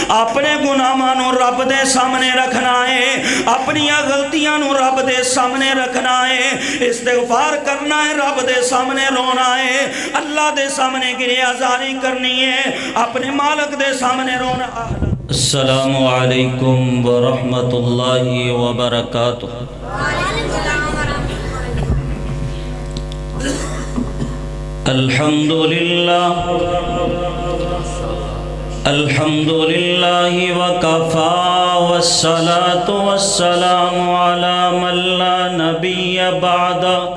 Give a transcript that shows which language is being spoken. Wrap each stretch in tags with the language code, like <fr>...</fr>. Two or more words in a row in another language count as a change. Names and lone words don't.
<pa>اپنے گناہاں نوں رب دے سامنے رکھنا ہے، اپنی غلطیاں نوں رب دے سامنے رکھنا ہے، استغفار کرنا ہے، رب دے سامنے رونا ہے، اللہ دے سامنے گریہ زاری کرنی ہے، اپنے مالک دے سامنے رونا.</pa> <ar>السلام عليكم و رحمة الله و بركاته. الحمد لله الحمد لله و كفى والصلاة والسلام على من لا نبي بعده.</ar>